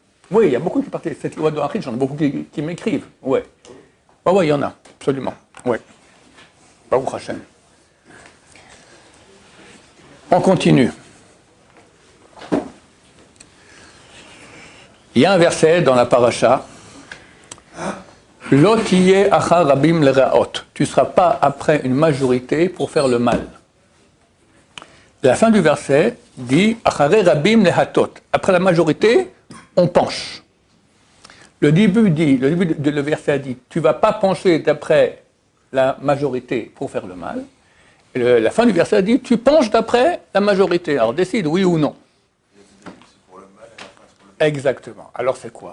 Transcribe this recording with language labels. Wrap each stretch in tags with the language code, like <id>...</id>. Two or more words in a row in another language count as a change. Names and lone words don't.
<fr>Oui, il y a beaucoup qui partent de cette loi noachide, j'en ai beaucoup qui m'écrivent. Oui. Oui, il y en a, absolument. Oui.</fr> <he>ברוך השם.</he> <fr>On continue. Il y a un verset dans la paracha.</fr> <he>לא תהיה אחרי רבים לרעות.</he> <fr>Tu ne seras pas après une majorité pour faire le mal. La fin du verset dit «</fr> <he>אחרי רבים להטות ».</he> <fr>Après la majorité, on penche. Le début de le verset dit « Tu ne vas pas pencher d'après la majorité pour faire le mal ». Et la fin du verset dit « Tu penches d'après la majorité ». Alors décide oui ou non. Exactement. Alors c'est quoi?</fr>